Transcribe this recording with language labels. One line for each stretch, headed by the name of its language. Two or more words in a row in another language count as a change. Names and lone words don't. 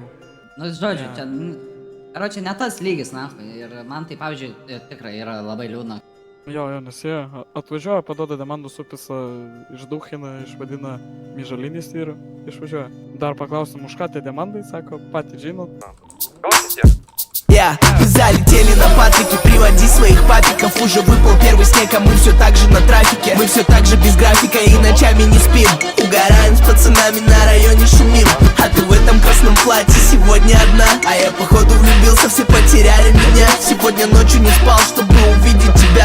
Lithuanian: Nu, žodžiu, čia, karočią, ne tas lygis nahui ir man tai, pavyzdžiui, tikrai yra labai liūdna. Jo, nes jie atvažiuoja, paduoda demandų supisa, išdūchina, išvadina myžalinys ir išvažiuoja. Dar paklausim, už ką tie demandai, sako, patys žinot.
Russian: Мы залетели на Патрике, приводи своих папиков. Уже выпал первый снег, а мы все так же на трафике. Мы все так же без графика и ночами не спим. Угораем с пацанами, на районе шумим. А ты в этом красном платье сегодня одна. А я походу влюбился, все потеряли меня. Сегодня ночью не спал, чтобы увидеть тебя.